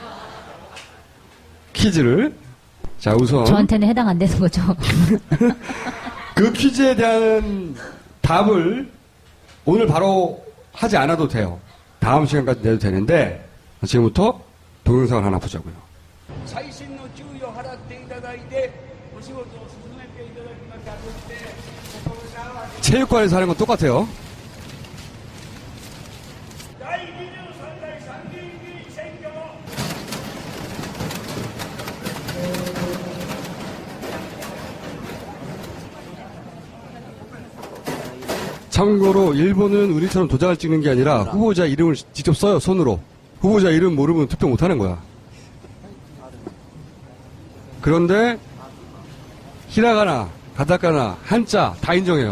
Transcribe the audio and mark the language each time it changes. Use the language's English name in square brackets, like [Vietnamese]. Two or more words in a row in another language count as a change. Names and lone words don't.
[Korean] 퀴즈를. 자, 우선. 저한테는 해당 안 되는 거죠. 그 퀴즈에 대한 답을 오늘 바로 하지 않아도 돼요. 다음 시간까지 내도 되는데, 지금부터 동영상을 하나 보자고요. [Japanese] 最新の注意を払っていただいてお仕事を進めていただきました。そして心からは [Korean] 체육관에서 하는 건 똑같아요. [Japanese] 第23代参議院議員選挙 [Korean] 참고로 일본은 우리처럼 도장을 찍는 게 아니라 후보자 이름을 직접 써요, 손으로. 후보자 이름 모르면 투표 못 하는 거야. 그런데 히라가나, 가타카나, 한자 다 인정해요.